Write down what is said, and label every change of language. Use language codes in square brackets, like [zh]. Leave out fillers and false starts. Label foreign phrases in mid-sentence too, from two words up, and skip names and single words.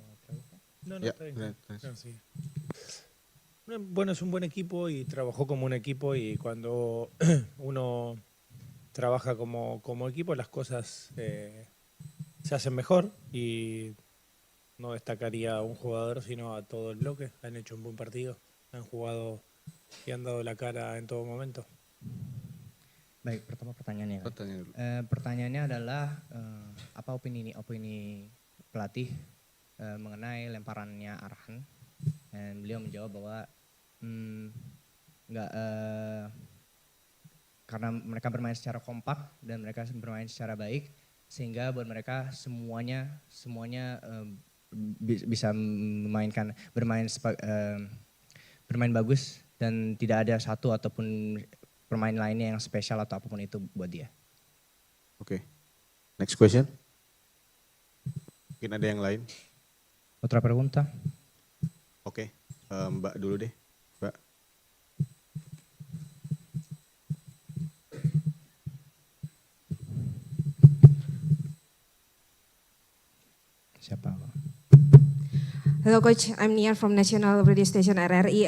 [es] Bueno, es un buen equipo y trabajó como un equipo, y cuando uno trabaja como equipo las cosas se hacen mejor, y no destacaría a un jugador sino a todo el bloque. Han hecho un buen partido, han jugado y han dado la cara en todo momento. [id] Baik, pertama pertanyaannya. Pertanyaannya adalah apa opini pelatih mengenai lemparannya Arhan? Dan beliau menjawab bahwa karena mereka bermain secara kompak dan mereka bermain secara baik, sehingga buat mereka semuanya bisa bermain bagus, dan tidak ada satu ataupun pemain lainnya yang spesial atau apapun itu buat dia. Oke. [en] Next question. [id] Mungkin ada yang lain? [es] Otra pregunta. [id] Oke, Mbak dulu deh. Mbak. Siapa? [en] Hello Coach, I'm Nia from National Radio Station RRI.